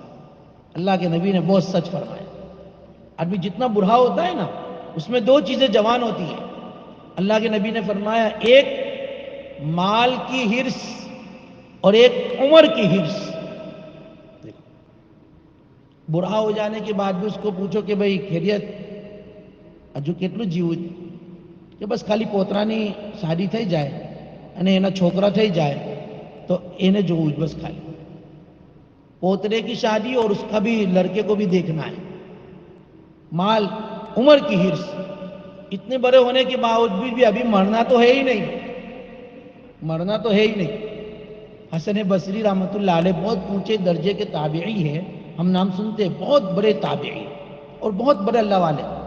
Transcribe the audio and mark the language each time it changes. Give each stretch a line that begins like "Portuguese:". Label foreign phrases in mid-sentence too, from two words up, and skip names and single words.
Urdu: اللہ کے نبی نے بہت سچ فرمایا. آدمی جتنا بوڑھا ہوتا ہے نا، اس میں دو چیزیں جوان ہوتی ہیں. اللہ کے نبی نے فرمایا، ایک مال کی ہرس اور ایک عمر کی ہرس. بوڑھا ہو جانے کے بعد بھی اس کو پوچھو کہ بھئی خیریت، جو
Gujarati: કેટલું જીવું
Urdu: کہ بس خالی
Gujarati: પોતરાની શાદી થઈ જાય અને એના છોકરા થઈ જાય
Urdu: تو
Gujarati: એને જોવું
Urdu: بس خالی پوترے کی شادی اور اس کا بھی لڑکے کو بھی دیکھنا ہے. مال، عمر کی ہرس. اتنے بڑے ہونے کے باوجود بھی ابھی مرنا تو ہے ہی نہیں، مرنا تو ہے ہی نہیں. حسن بصری رحمۃ اللہ علیہ بہت اونچے درجے کے تابعی ہیں، ہم نام سنتے ہیں، بہت بڑے تابعی اور بہت بڑے اللہ والے.